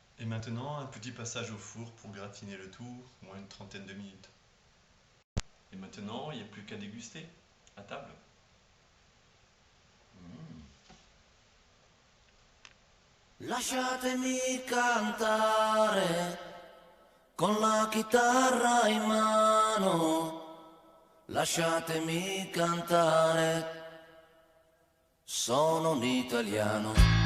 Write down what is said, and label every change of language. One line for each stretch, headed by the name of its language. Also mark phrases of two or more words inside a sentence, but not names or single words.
French: maintenant, un petit passage au four pour gratiner le tout, moins une trentaine de minutes. Et maintenant, il n'y a plus qu'à déguster, à table.
Italian: Lasciatemi cantare con la chitarra in mano, lasciatemi cantare, sono un italiano.